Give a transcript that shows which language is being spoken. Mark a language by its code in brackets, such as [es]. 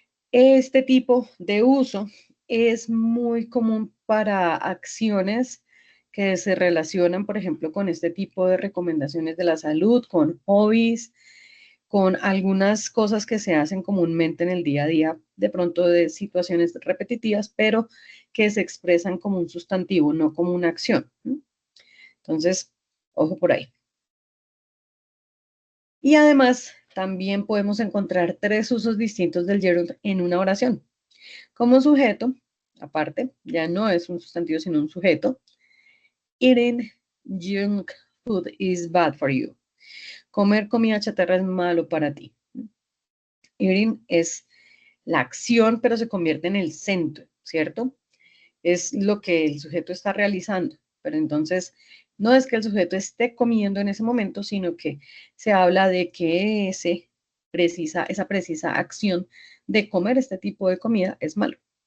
[es] Este tipo de uso es muy común para acciones que se relacionan, por ejemplo, con este tipo de recomendaciones de la salud, con hobbies, con algunas cosas que se hacen comúnmente en el día a día, de pronto de situaciones repetitivas, pero que se expresan como un sustantivo, no como una acción. Entonces, ojo por ahí. Y además, también podemos encontrar tres usos distintos del gerund en una oración. Como sujeto, aparte, ya no es un sustantivo, sino un sujeto. [en] Eating junk food is bad for you. [es] Comer comida chatarra es malo para ti. Eating es la acción, pero se convierte en el centro, ¿cierto? Es lo que el sujeto está realizando. Pero entonces, no es que el sujeto esté comiendo en ese momento, sino que se habla de que esa precisa acción de comer este tipo de comida es malo.